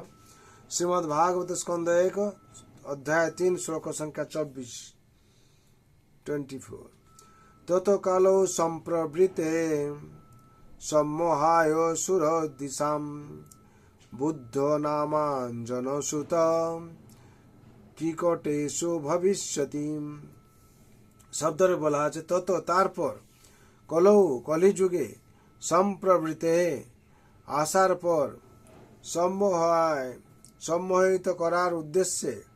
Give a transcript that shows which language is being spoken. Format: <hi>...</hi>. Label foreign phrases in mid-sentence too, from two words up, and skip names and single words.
<sa>श्रीमद् भागवत स्कंद 1 अध्याय 3 श्लोक संख्या 24। ततो कालो संप्रवृते सम्मोहाय सुरदिशां बुद्धो नामाञ्जनसुत কিকটেষু ভবিষ্যতি।</sa> <bn>শব্দরে বলা আছে তত তারপর, কলৌ কলিযুগে, সম্প্রবৃতে আসার পর, সম্মোহিত করার উদ্দেশ্যে,</bn>